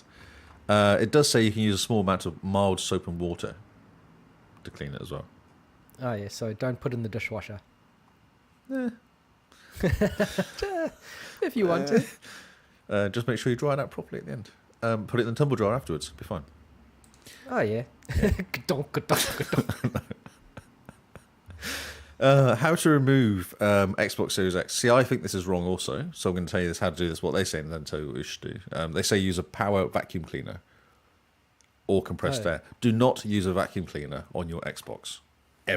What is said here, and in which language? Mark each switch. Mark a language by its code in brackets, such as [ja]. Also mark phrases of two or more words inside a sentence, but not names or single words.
[en] It does say you can use a small amount of mild soap and water to clean it as well. Oh yeah, so don't put in the dishwasher. If you want to. Just make sure you dry it out properly at the end. Put it in the tumble dryer afterwards. Be fine. Oh yeah. Ka-donk, ka-donk, ka-donk. How to remove Xbox Series X? See, I think this is wrong also. So I'm going to tell you this how to do this, what they say, and then tell you what you should do. They say use a power vacuum cleaner or compressed air. Do not use a vacuum cleaner on your Xbox. Ever.